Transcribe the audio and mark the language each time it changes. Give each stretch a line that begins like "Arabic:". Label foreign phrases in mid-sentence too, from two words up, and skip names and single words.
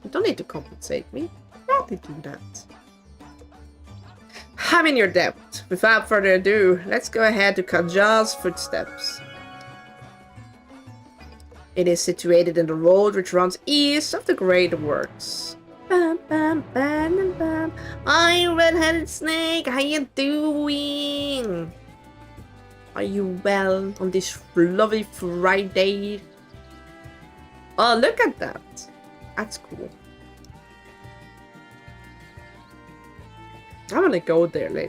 English: You don't need to compensate me. Gladly do that. I'm in your debt. Without further ado, let's go ahead to Kajal's footsteps. It is situated in the road which runs east of the Great Works. Bam, bam, bam, bam. Hi, red-headed snake. How you doing? Are you well on this lovely Friday? Oh, look at that. That's cool. I want to go there later.